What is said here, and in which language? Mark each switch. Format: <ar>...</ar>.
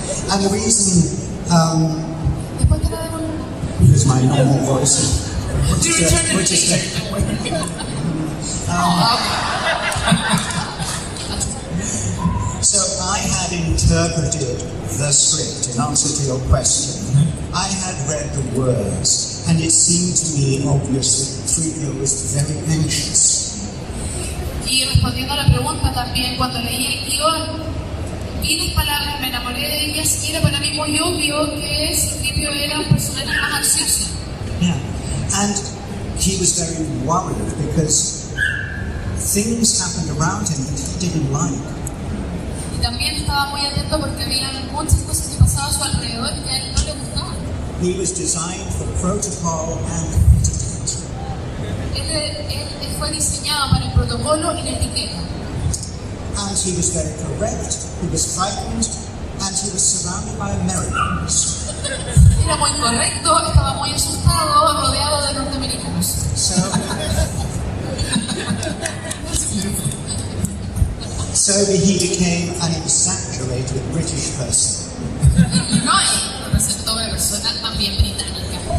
<en>And the reason, because my normal voice, which is so I had interpreted the script in answer to your question. I had read the words, and it seemed to me obvious that 3PO was very anxious.</en> <es>Y respondiendo a la pregunta también, cuando leí el guión, vi las palabras, me enamoré de ellas y era para mí muy obvio que Tripio era un personaje más ansioso.</es> <en>Yeah, and he was very worried because things happened around him that he didn't like.</en> <es>Y también estaba muy atento porque había muchas cosas que pasaban a su alrededor que a él no le gustaban.</es> <en>He was designed for protocol and etiquette.</en> <es>Él fue diseñado para el protocolo y la etiqueta.</es> <en>And he was very correct, he was frightened, and he was surrounded by Americans.</en> <es>Era muy correcto, estaba muy asustado, rodeado de norteamericanos.</es> <en>So he became an exaggerated British person.</en> <es>No, y representó una persona también británica.</es>